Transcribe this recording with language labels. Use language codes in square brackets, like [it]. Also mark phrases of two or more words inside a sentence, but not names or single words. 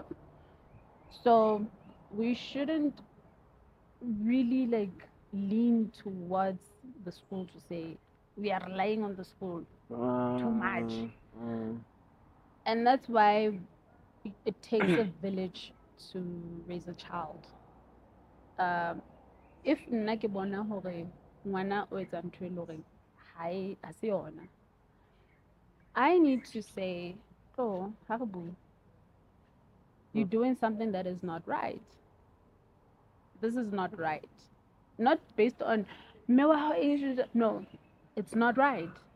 [en] So we shouldn't really like lean towards the school to say we are relying on the school too much. And that's why it takes a village to raise a child. [st] If nna ke bona hore ngwana o etsa ntho e le horeng ha se yona, [en] I need to say, oh, Harabu, you're doing something that is not right. This is not right. Not based on, no, it's not right.